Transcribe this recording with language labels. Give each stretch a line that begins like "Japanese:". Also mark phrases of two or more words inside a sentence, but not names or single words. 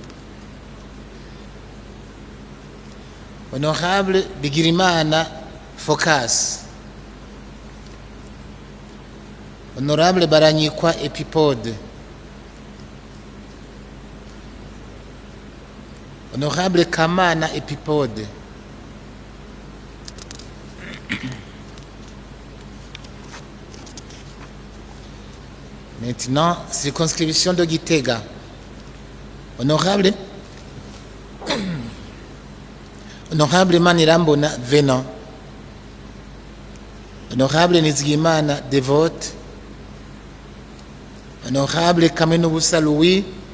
French: Honorable Bigirimana Focas. Honorable Baranyikwa Epipode. Honorable Kamana Epipode. Maintenant, circonscription de Gitega. Honorable Honorable Manirambona Venant. Honorable Nizigimana Devote, Honorable Kamenubusa Louis,